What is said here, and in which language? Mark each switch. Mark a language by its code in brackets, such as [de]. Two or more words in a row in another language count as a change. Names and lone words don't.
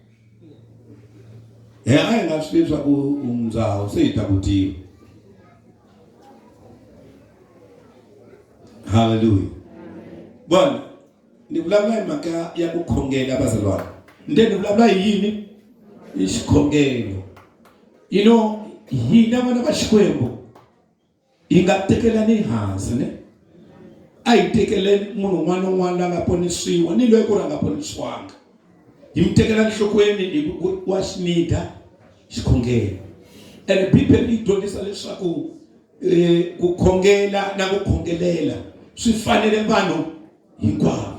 [ts] A hi nga swi tivi swa ku ndzawu se hi ta ku tiva. Hallelujah. Bona ni vulavula hi mhaka ya ku khongela vazalwana. Ni vulavula hi yini? Hi xikhongelo. [en] You know, [ts] hina vana va Xikwembu hi nga tekelani hansi ne. A hi tekeleni munhu un'wana na un'wana la nga ponisiwa ni loyi ku nga ponisiwanga. Hi mi tekela nhlokweni hi wa xinida xikhongelo. And Bible yi dyondzisa leswaku ku khongela na ku khongelela swi fanele vanhu hinkwavo.